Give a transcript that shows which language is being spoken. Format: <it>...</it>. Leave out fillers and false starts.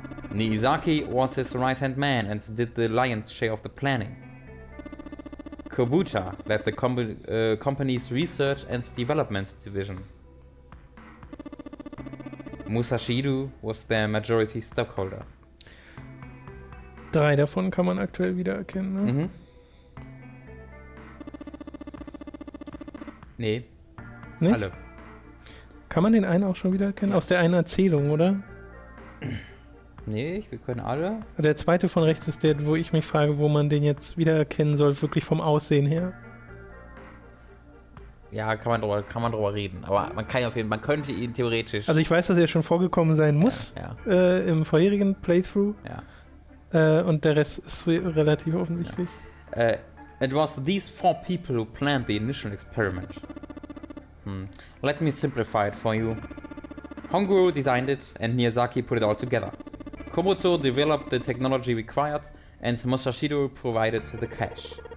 <en>Niyazaki was his right-hand man and did the lion's share of the planning. Kobuta led the company's research and development division. Musashido was their majority stockholder.</en> <de>3 davon kann man aktuell wiedererkennen, ne? Mhm. Nee, Nicht? alle. Kann man den einen auch schon wiedererkennen? Aus der einen Erzählung, oder? Nee, wir können alle. Der zweite von rechts ist der, wo ich mich frage, wo man den jetzt wiedererkennen soll, wirklich vom Aussehen her. Ja, kann man drüber reden. Aber man kann auf jeden Fall, man könnte ihn theoretisch. Also ich weiß, dass er schon vorgekommen sein muss im vorherigen Playthrough. Ja. Und der Rest ist relativ offensichtlich.</de> <en>It was these 4 people who planned the initial experiment. Let me simplify it for you. Honguru designed it and Miyazaki put it all together. Kobuto developed the technology required and Musashido provided the cash.</en>